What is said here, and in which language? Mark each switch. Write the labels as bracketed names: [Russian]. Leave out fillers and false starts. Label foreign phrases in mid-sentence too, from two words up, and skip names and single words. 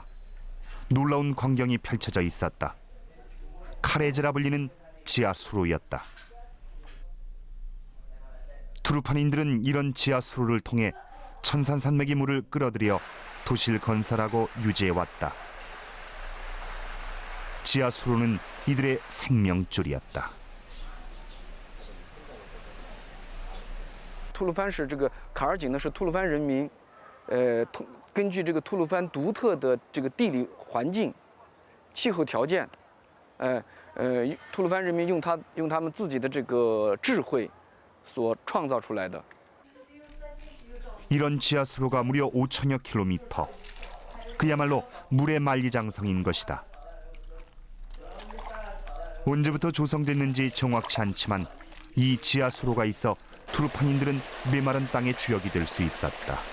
[Korean] 놀라운 광경이 펼쳐져 있었다. 카레즈라 불리는 지하 수로였다. 투르판인들은 이런 지하 수로를 통해 천산산맥의 물을 끌어들여 도시를 건설하고 유지해왔다. 지하 수로는 이들의 생명줄이었다. [Chinese] 吐鲁番是这个卡尔井呢，是吐鲁番人民，根据这个吐鲁番独特的这个地理环境、气候条件，吐鲁番人民用他们自己的这个智慧所创造出来的。 [Korean] 이런 지하 수로가 무려 5천여 킬로미터. 그야말로 물의 만리장성인 것이다. 언제부터 조성됐는지 정확치 않지만 이 지하 수로가 있어 투르판인들은 메마른 땅의 주역이 될 수 있었다.